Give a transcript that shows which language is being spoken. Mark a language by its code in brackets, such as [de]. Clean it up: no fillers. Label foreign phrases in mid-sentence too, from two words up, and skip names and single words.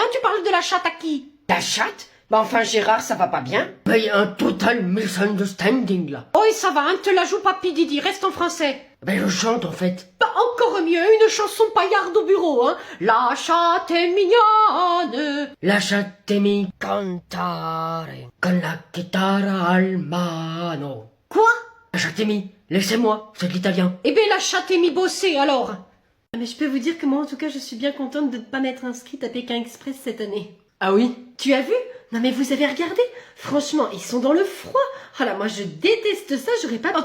[fr] Tu parles de la chatte à qui? La chatte? Bah enfin, Gérard, ça va pas bien? Bah y a un [en] total misunderstanding, [fr] là. Oh, et ça va, hein? Te la joue pas, Didi, reste en français. Bah je chante, en fait. Bah, encore mieux, une chanson paillarde au bureau, hein? La chatte est mignonne. [it] Lasciatemi cantare con la chitarra al mano. [fr] Quoi? Lasciatemi, laissez-moi, c'est l'italien. Eh ben, la chatte est mis bosser, alors. Mais je peux vous dire que moi, en tout cas, je suis bien contente de ne pas m'être inscrite à Pékin Express cette année. Ah oui? Tu as vu? Non mais vous avez regardé? Franchement, ils sont dans le froid. Oh là, moi je déteste ça, j'aurais pas...